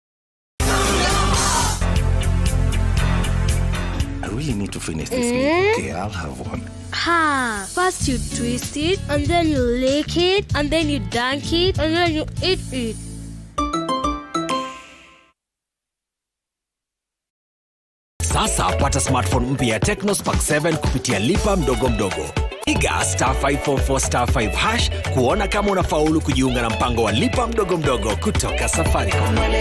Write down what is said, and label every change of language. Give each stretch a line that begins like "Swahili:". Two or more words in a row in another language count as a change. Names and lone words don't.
English: I really need to finish this meal. Okay, I'll have one. First you twist it, and then you lick it, and then you dunk it, and then you eat it.
Swahili: Sasa pata smartphone mpya ya Tecno Spark 7 kupitia lipa mdogo mdogo. Piga *544*5 kuona kama unafaulu kujiunga na mpango wa lipa mdogo mdogo kutoka Safaricom.